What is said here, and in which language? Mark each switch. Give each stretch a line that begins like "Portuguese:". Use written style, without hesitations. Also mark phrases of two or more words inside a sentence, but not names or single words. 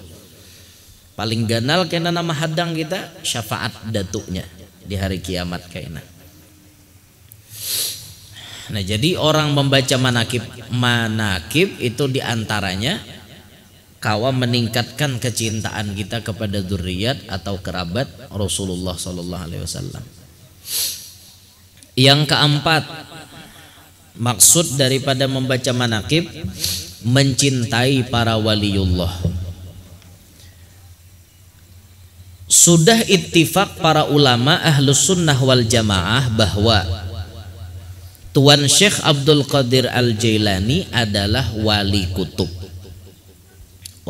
Indonesian: Paling ganal kena nama hadang kita syafaat datuknya di hari kiamat kayaknya. Nah jadi orang membaca manakib itu diantaranya kawa meningkatkan kecintaan kita kepada zuriat atau kerabat Rasulullah
Arabic: صلى الله عليه وسلم.
Indonesian: Yang keempat, maksud daripada membaca manakib mencintai para waliullah. Sudah ittifaq para ulama
Arabic: أهل السنة والجماعة
Indonesian: bahwa Tuan Syekh Abdul Qadir Al-Jailani adalah wali kutub.